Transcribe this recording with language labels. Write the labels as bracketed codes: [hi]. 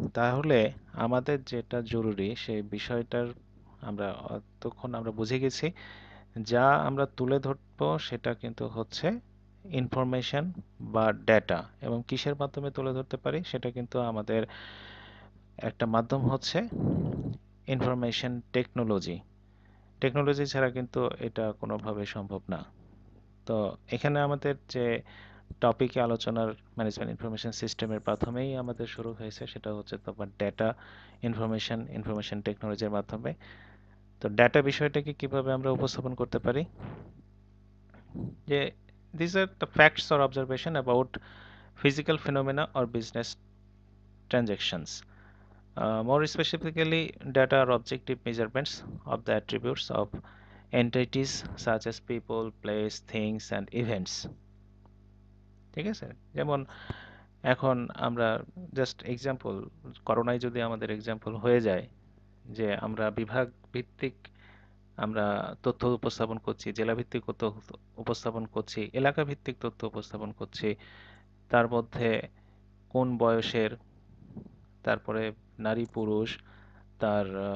[bn] তাহলে আমাদের যেটা জরুরি সেই বিষয়টার আমরা তখন আমরা বুঝে গেছি, যা আমরা তুলে ধরবো সেটা কিন্তু হচ্ছে ইনফরমেশন বা ডেটা, এবং কিসের মাধ্যমে তুলে ধরতে পারি সেটা কিন্তু আমাদের একটা মাধ্যম হচ্ছে ইনফরমেশন টেকনোলজি। টেকনোলজি ছাড়া কিন্তু এটা কোনোভাবে সম্ভব না। তো এখানে আমাদের যে টপিকে আলোচনার ম্যানেজমেন্ট ইনফরমেশন সিস্টেমের প্রথমেই আমাদের শুরু হয়েছে, সেটা হচ্ছে তোমার ডেটা ইনফরমেশন টেকনোলজির মাধ্যমে। তো ডেটা বিষয়টাকে কিভাবে আমরা উপস্থাপন করতে পারি, যে [en] these are the facts or observation about physical phenomena or business transactions. More specifically, data are objective measurements of the attributes of entities such as people, place, things, and events. [bn] ঠিক আছে? যেমন এখন আমরা জাস্ট এক্সাম্পল, করোনায় যদি আমাদের example হয়ে যায় যে আমরা বিভাগ ভিত্তিক আমরা তথ্য উপস্থাপন করছি, জেলা ভিত্তিক তথ্য উপস্থাপন করছি, এলাকা ভিত্তিক তথ্য উপস্থাপন করছি, তার মধ্যে কোন বয়সের, তারপরে নারী পুরুষ, তার